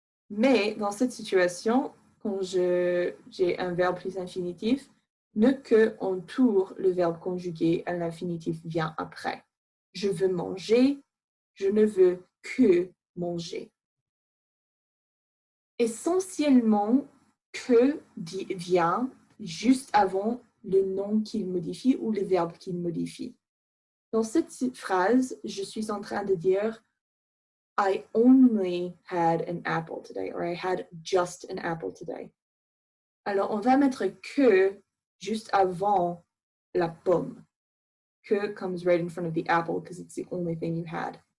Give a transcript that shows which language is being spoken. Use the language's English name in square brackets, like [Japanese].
[French] Mais dans cette situation, quand j'ai un verbe plus infinitif, ne que entoure le verbe conjugué à l'infinitif vient après. Je veux manger, je ne veux que manger. Essentiellement, que vient juste avant le nom qu'il modifie ou le verbe qu'il modifie. Dans cette phrase, je suis en train de dire [English] I only had an apple today, or I had just an apple today. [French] Alors, on va mettre que juste avant la pomme. [English] Que comes right in front of the apple because it's the only thing you had.